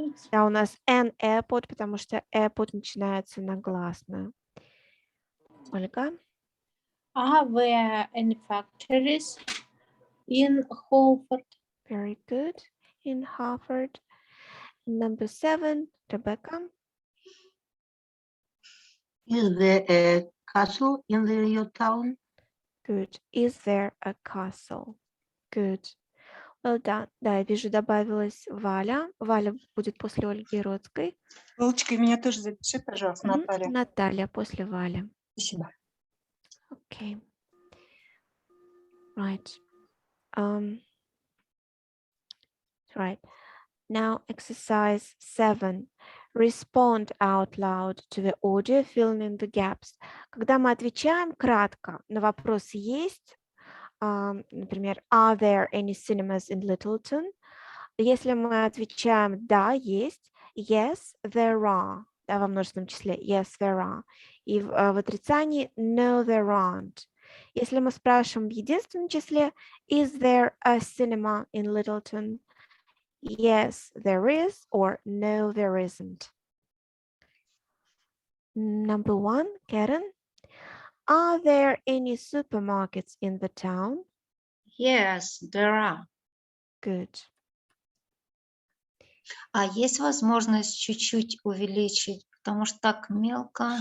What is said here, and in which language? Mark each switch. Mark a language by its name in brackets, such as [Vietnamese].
[Russian] Да, у нас an airport, потому что airport начинается на гласную. Ольга. [English] Are there any factories in Holford? Very good. In Harvard. Number seven, Rebecca. Is there a castle in your town? Good. Is there a castle? Good. Well done. [Russian] Да, я вижу, добавилась Валя. Валя будет после Ольги Родской. Лучка, меня тоже запиши, пожалуйста, Мгм. Наталья. Наталья после Вали. Спасибо. [English] Okay. Right. Right. Now exercise 7. Respond out loud to the audio, filling in the gaps. [Russian] Когда мы отвечаем кратко на вопрос «есть», например, [English] are there any cinemas in Littleton? [Russian] Если мы отвечаем «да, есть», [English] yes, there are, [Russian] да, во множественном числе, yes, there are. И в отрицании [English] no, there aren't. [Russian] Если мы спрашиваем в единственном числе [English] is there a cinema in Littleton? Yes, there is, or no, there isn't. Number 1, Karen. Are there any supermarkets in the town? Yes, there are. Good. [Russian] А есть возможность чуть-чуть увеличить, потому что так мелко.